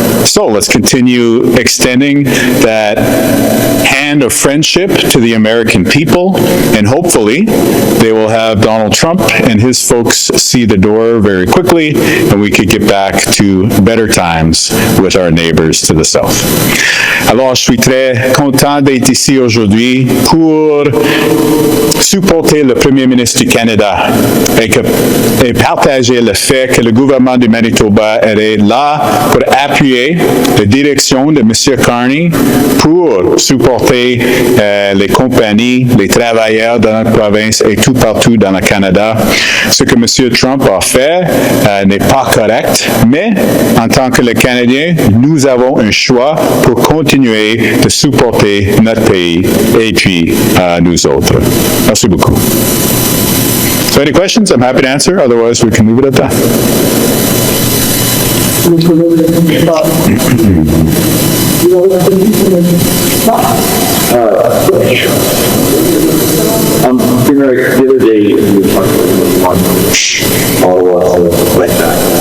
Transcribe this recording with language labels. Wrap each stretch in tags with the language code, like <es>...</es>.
<en>So let's continue extending that hand of friendship to the American people, and hopefully they will have Donald Trump and his folks see the door very quickly, and we could get back to better times with our neighbors to the south.</en> <fr>Alors, je suis très content d'être ici aujourd'hui pour supporter le Premier ministre du Canada et partager le fait que le gouvernement du Manitoba est là pour appuyer la direction de M. Carney pour supporter les compagnies, les travailleurs dans la province et tout partout dans le Canada. Ce que M. Trump a fait n'est pas correct, mais en tant que les Canadiens, nous avons un choix pour continuer de supporter notre pays et puis nous autres. Merci beaucoup.</fr> <en>So any questions? I'm happy to answer. Otherwise, we can leave it at that. The other day, we were talking about Ottawa like that.</en>